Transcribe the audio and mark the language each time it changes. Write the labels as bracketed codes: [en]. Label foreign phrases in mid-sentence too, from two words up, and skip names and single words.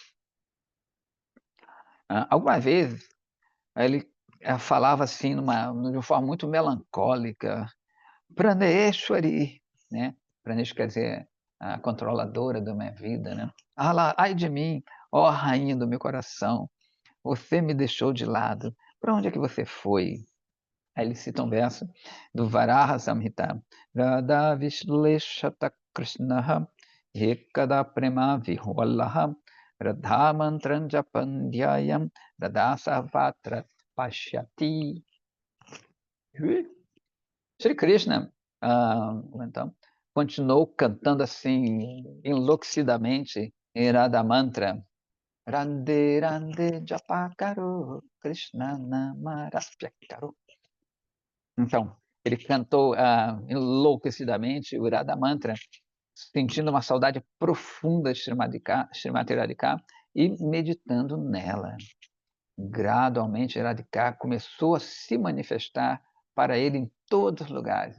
[pt] Alguma vez ele falava assim, de uma forma muito melancólica, Praneshwari, né? Praneshwari quer dizer a controladora da minha vida, né? Ai de mim, ó rainha do meu coração, você me deixou de lado, para onde é que você foi? Aí ele cita um verso do Varaha Samhita, [sa] राधा विश्लेषतः कृष्णः एकदा प्रेम विह्वलः राधा मन्त्रं जपन्ध्यायं राधा सर्वत्र पश्यति. [pt] Shri Krishna, então, continuou cantando assim, enlouquecidamente, em Radha Mantra, [sa] रन्दे रन्दे जपाकरो कृष्ण नमराप्याकरो. [pt] Então, ele cantou enlouquecidamente o Radha Mantra, sentindo uma saudade profunda de Srimati Radhika e meditando nela. Gradualmente, Radhika começou a se manifestar para ele em todos os lugares.